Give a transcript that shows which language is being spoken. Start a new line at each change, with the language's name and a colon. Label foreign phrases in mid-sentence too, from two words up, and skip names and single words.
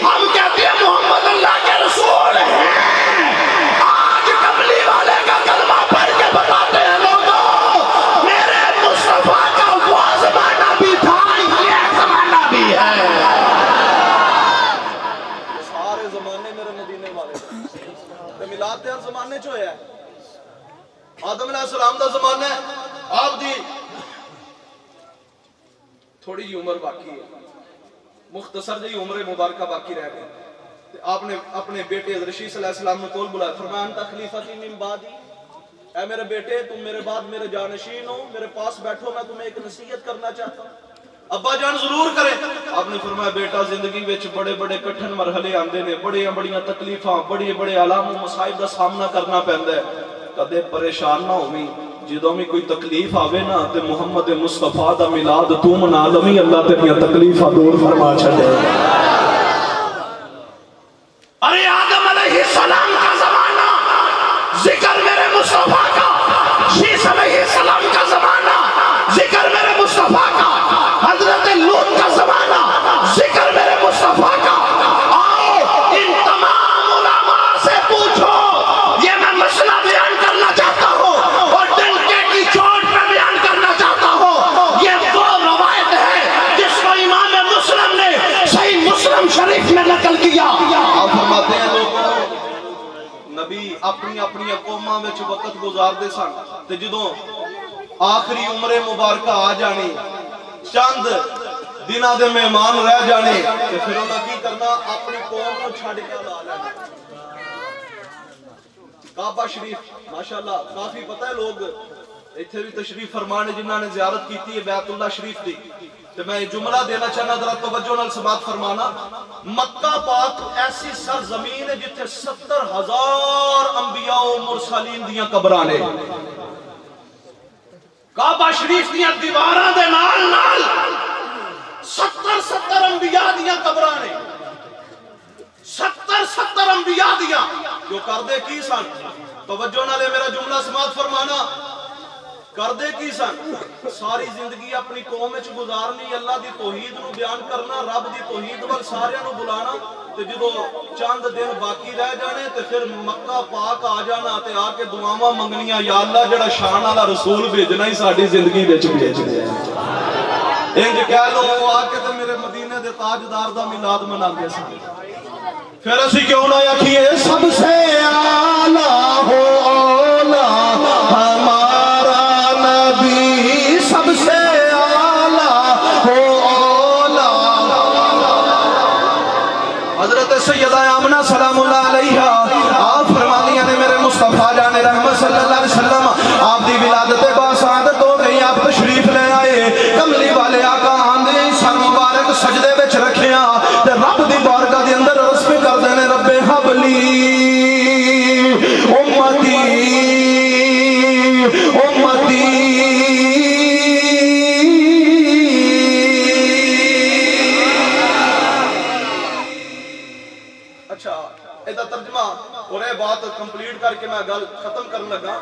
Urdu: ہم کہتے ہیں محمد اللہ کے رسول ہیں. آج کملی والے کا کلمہ پڑھ کے بتاتے ہیں لوگوں میرے مصطفیٰ کا وہ زمانہ بھی تھا، یہ زمانہ بھی ہے.
Punjabi: سارے زمانے میرے مدینے والے میلاد ہر زمانے چ ہویا ہے. آدم علیہ السلام دا زمانہ ہے، آپ دی تھوڑی جی عمر باقی ہے، مختصر جی عمر مبارکہ باقی رہ گئی.
Urdu: آپ نے اپنے بیٹے حضرت شیس علیہ السلام
Punjabi: نے کول بلایا،
Urdu: فرمایا
Arabic: انت خلیفتی من بعدی،
Urdu: اے میرے بیٹے تم میرے بعد میرے جانشین ہو، میرے پاس بیٹھو، میں تمہیں ایک نصیحت کرنا چاہتا ہوں. ابا جان ضرور کریں.
Punjabi: آپ نے فرمایا بیٹا زندگی وچ بڑے بڑے کٹھن مرحلے آندے نے، بڑیاں تکلیفاں، بڑے آلام و مصائب دا سامنا کرنا پیندا ہے. کدے پریشان نہ ہوویں، جدوں بھی کوئی تکلیف آوے نا تے محمد مصطفیٰ دا میلاد تو منا لویں، اللہ تیریاں تکلیفاں دور فرما چھڈے.
Urdu: ارے آدم علیہ السلام کا زمانہ ذکر میرے مصطفیٰ کا، شیس علیہ السلام کا زمانہ ذکر میرے مصطفیٰ کا، حضرت لوط کا زمانہ ذکر میرے مصطفیٰ کا. آؤ ان تمام علماء سے پوچھو، یہ میں مسئلہ بیان کرنا چاہتا ہوں اور ڈنکے کی چوٹ پہ بیان کرنا چاہتا ہوں. یہ وہ روایت ہے جس کو امام مسلم نے صحیح مسلم شریف میں نقل کیا.
Punjabi: آپ فرماتے ہیں لوگوں نبی اپنی قوماں وچ وقت گزار دے سن تے جدوں آخری عمر مبارکہ آ جانی، چند دنہ دے مہمان رہ جانے تے پھر انہاں کی کرنا، اپنی قوم کو چھڑ کے لا لینا. کعبہ شریف ماشاءاللہ کافی پتہ ہے، لوگ ایتھے بھی تشریف فرمانے جنہاں نے زیارت کیتی ہے بیت اللہ شریف دی. تے میں جملہ دینا چاہنا، ذرا توجہ نال سماعت فرمانا. مکہ پاک ایسی سرزمین ہے جتھے 70,000 انبیاء و مرسلین دیاں قبراں نے. کعبہ شریف دیاں دیواراں دے نال نال 70 انبیاء دیاں قبراں نے 70 انبیاء دیاں جو کردے کی سن توجہ نالے میرا جملہ سماعت فرمانا کردے کی سن ساری زندگی اپنی قوم وچ گزارنی اللہ دی توحید نو بیان کرنا رب دی توحید ول سارے نو بلانا تے جدوں چند دن باقی رہ جانے تے پھر مکہ پاک آ جانا تے آ کے دعاواں منگنیاں یا اللہ جڑا شان والا رسول بھیجنا ہی ساڈی زندگی وچ بھیج دے انج کہہ لو آ کے تے میرے مدینے دے تاجدار دا میلاد مناندے سن پھر اسی کیوں نہ آکھیے
Urdu: سب سے اعلیٰ ہو اولا ہمارا نبی سب سے اعلیٰ ہو اولا
Punjabi: حضرت سیدہ آمنہ سلام اللہ علیہا آپ فرمانیاں نے میرے مصطفیٰ جان رحمت
Arabic: صلی اللہ علیہ وسلم
Punjabi: آپ دی ولادت باسعادت ہو گئی آپ تشریف لے آئے کملی والے آقا آندے سر مبارک سجدے وچ رکھیاں تے رب دی بارگاہ دے اندر عرض پہ کر دینے
Arabic: رب حبلی امتی
Punjabi: امتی اچھا ایدہ ترجمہ اور اے بات کمپلیٹ کر کے میں گل ختم کرنے لگا